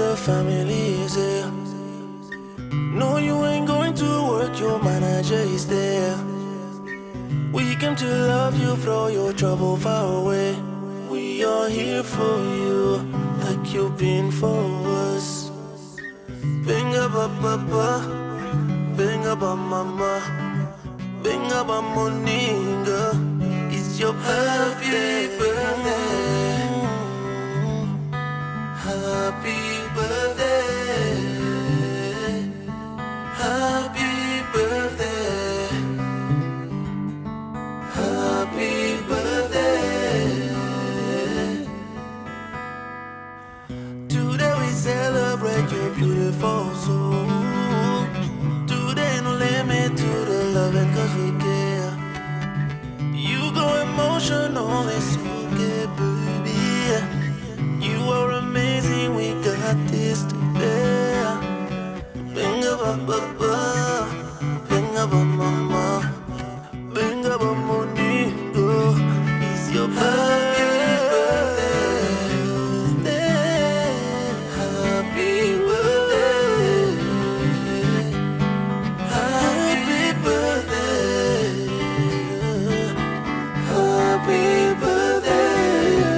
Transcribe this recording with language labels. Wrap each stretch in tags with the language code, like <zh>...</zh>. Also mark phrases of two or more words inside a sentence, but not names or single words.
<en>family is here. No, you ain't going to work, your manager is there. We came to love you, throw your trouble far away. We are here for you, like you've been for us.</en> <ln>Binga ba ba ba, binga ba mama, binga ba moninga.</ln> <en>It's your happy birthday, happy birthday, happy birthday, happy birthday. Today we celebrate your beautiful soul. Today no limit to the loving cause we care. You go emotional, it's okay, baby. You are amazing, we got this today.</en> <ln>Binga ba ba ba, binga ba mama, binga ba moningo.</ln> <en>It's your birthday. Happy birthday, happy birthday, happy birthday.</en>